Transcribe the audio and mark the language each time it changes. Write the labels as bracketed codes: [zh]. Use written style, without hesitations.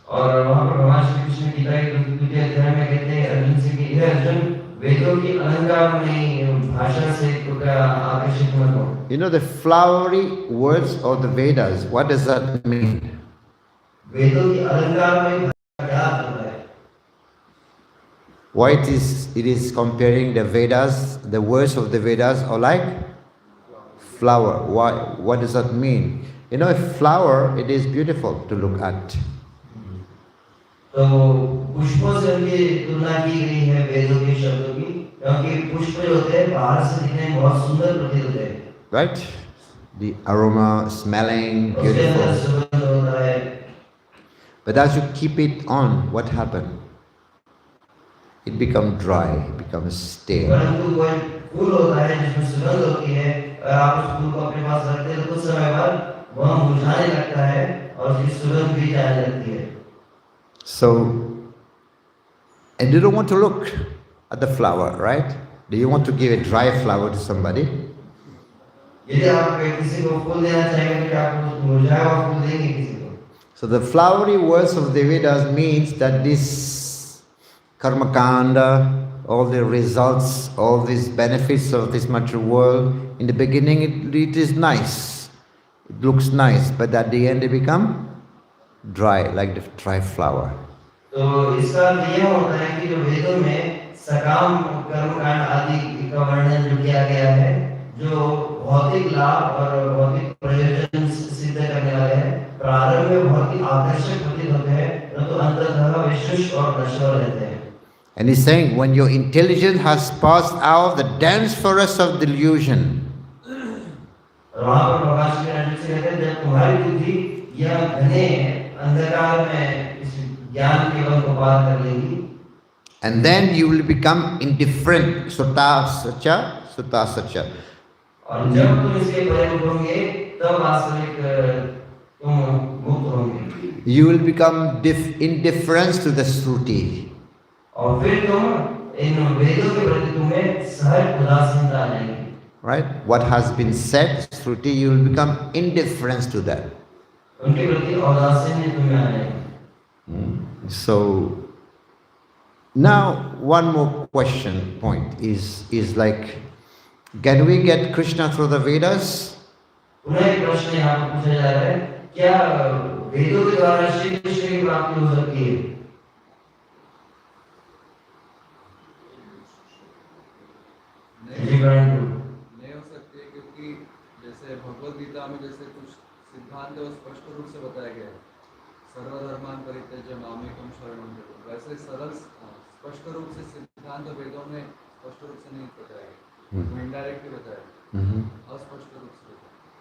[hi] और वहाँ पर भगवान श्री कृष्ण गीता के द्वितीय अध्याय में कहते हैं अर्जुन से कि हे अर्जुन, वेदों की अलंकारमयी भाषा से कृपया आकर्षित मत हो। [en] You know the flowery words of the Vedas, what does that mean? [hi] वेदों की अलंकारमयी भाषा क्या होता है? [en] Why it is comparing the Vedas, the words of the Vedas are like flower. Why? What does that mean? You know, a flower, it is beautiful to look at. [hi] तो पुष्पों से उनकी तुलना की गई है वेदों के शब्दों की, क्योंकि पुष्प जो होते हैं बाहर से दिखने में बहुत सुंदर प्रतीत होते हैं। [en] Right? The aroma, smelling, beautiful. [hi] सुगंध होता है। [en] But as you keep it on, what happened? It becomes dry, it becomes stale. [hi] परंतु कोई फूल होता है जिसमें सुगंध होती है, और आप उस फूल को अपने पास रखते हैं तो कुछ समय बाद वह मुरझाने लगता है और उसकी सुगंध भी जाने लगती है। [en] So, and you don't want to look at the flower, right? Do you want to give a dry flower to somebody? [hi] यदि आप किसी को फूल देना चाहेंगे तो आप मुरझाया हुआ फूल देंगे किसी को। [en] So the flowery words of the Vedas means that this karma kanda, all the results, all these benefits of this material world, in the beginning it is nice, it looks nice, but at the end they become dry, like the dry flower. [hi] तो इसका यह होता है कि जो वेदों में सकाम कर्मकांड आदि का वर्णन जो किया गया है, जो भौतिक लाभ और भौतिक प्रयोजन सिद्ध करने वाले हैं, प्रारंभ में बहुत ही आकर्षक प्रतीत होते हैं, परंतु अंततः वे शुष्क और नश्वर रहते हैं। [en] And he's saying, when your intelligence has passed out the dense forest of delusion, [hi] और वहाँ पर प्रकाश के नाटक से कहते हैं, जब तुम्हारी बुद्धि यह घने अंधकार में इस ज्ञान के वन को पार कर लेगी, [en] and then you will become indifferent, sutta sacha. [hi] और जब तुम इसके परे उठोगे, तब वास्तविक तुम मुक्त होंगे। [en] You will become indifferent to the Shruti. [hi] और फिर तुम इन वेदों के प्रति तुम्हें सहज उदासीनता आ जाएगी। [en] Right? What has been said, Shruti, you will become indifferent to that. [hi] उनके प्रति औदासीन्य तुम्हें आ जाएगी। [en] So now one more point is like, can we get Krishna through the Vedas? [hi] पुनः एक प्रश्न यहाँ पर पूछा जा रहा है, क्या वेदों के द्वारा श्री कृष्ण की प्राप्ति हो सकती है? नहीं हो सकती है, क्योंकि जैसे भगवद गीता में जैसे कुछ सिद्धांत है वो स्पष्ट रूप से बताया गया है, [sa] सर्वधर्मान् परित्यज्य मामेकं शरणं व्रज, [hi] वैसे सरल स्पष्ट रूप से सिद्धांत वेदों में स्पष्ट रूप से नहीं बताया गया, इनडायरेक्टली बताया, अस्पष्ट रूप से बताया।